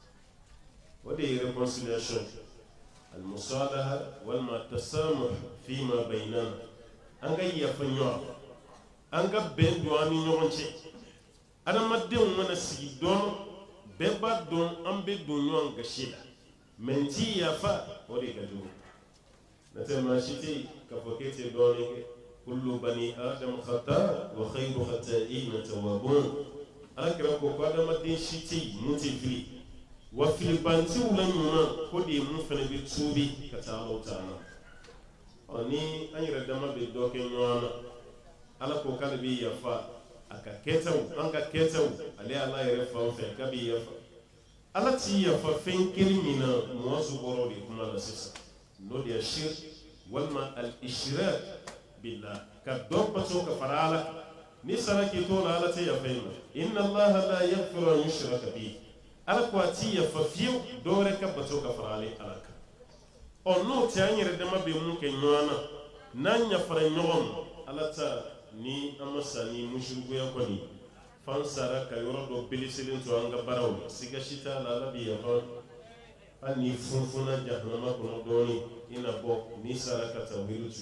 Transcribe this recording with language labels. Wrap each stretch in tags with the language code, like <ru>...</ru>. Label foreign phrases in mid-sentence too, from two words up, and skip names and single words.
<bm>o de ye réconciliation al-musalaha walima</bm> <ar>تسامح فيما بيننا</ar> <bm>an ka yafa ɲɔgɔn an ka bɛn don an ni ɲɔgɔn cɛ adamadenw mana sigi dɔn bɛɛ b'a dɔn an bɛ don ɲɔgɔn gasi la mɛ n ti yafa o de ka jugu n'o maa si tɛ yen k'a fɔ k'e tɛ dɔɔnin kɛ</bm> <ar>كل بني آدم خطاء وخير الخطائين التوابون</ar> <bm>alakira ko ko adamaden si tɛ yen mun tɛ fili wa filibantiw la ɲuman ko de ye mun fana bɛ tuubi ka taa Alahu taala ni an yɛrɛ dama bɛ dɔ kɛ ɲɔgɔn na ala ko k'ale bɛ yafa a ka kɛtaw an ka kɛtaw ale ala yɛrɛ fan fɛ k'a bɛ yafa ala ti yafa fɛn kelen min na mɔɔsu bɔrɔ de kuma la sisan n'o de ye shirk walima</bm> <ar>الإشراك بالله</ar> <bm>ka dɔ bato ka fara ala ni sara k'i to la ala tɛ yafa i ma</bm> <ar>إن الله لا يغفر أن يشرك به</ar> <bm>ala ko a ti yafa fiyewu dɔwɛrɛ ka bato ka fara ale ala kan n'o tɛ an yɛrɛ dama bɛ mun kɛ ɲɔgɔn na n'an yafara ɲɔgɔn ma ala ta ni an ma sa ni mushrikuya kɔni fan sara ka yɔrɔ dɔ beliselen to an ka baaraw la siga si t'a la ala bɛ yafa hali ni funfunna jahanama kɔnɔ dɔɔnin i na bɔ ni sara ka tawhidu to i</bm>